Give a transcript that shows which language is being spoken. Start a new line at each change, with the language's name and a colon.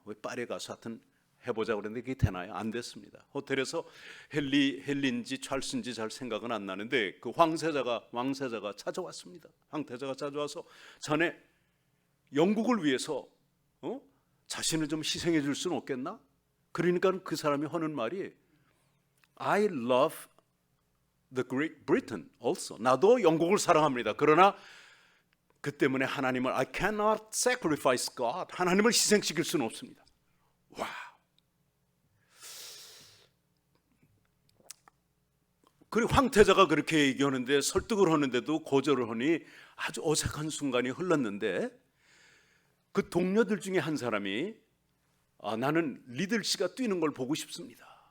Korean: 왜 파리에 가서 하여튼 해보자 그랬는데 그게 되나요? 안 됐습니다. 호텔에서 헨리인지 찰스인지 잘 생각은 안 나는데 그 왕세자가 찾아왔습니다. 황태자가 찾아와서 자네 영국을 위해서 자신을 좀 희생해 줄 수는 없겠나? 그러니까 그 사람이 하는 말이
English: I love the Great Britain also.
Korean: 나도 영국을 사랑합니다. 그러나 그 때문에 하나님을
English: I cannot sacrifice God.
Korean: 하나님을 희생시킬 수는 없습니다. 와. 그리고 황태자가 그렇게 얘기하는데 설득을 하는데도 거절을 하니 아주 어색한 순간이 흘렀는데 그 동료들 중에 한 사람이 나는 리들 씨가 뛰는 걸 보고 싶습니다.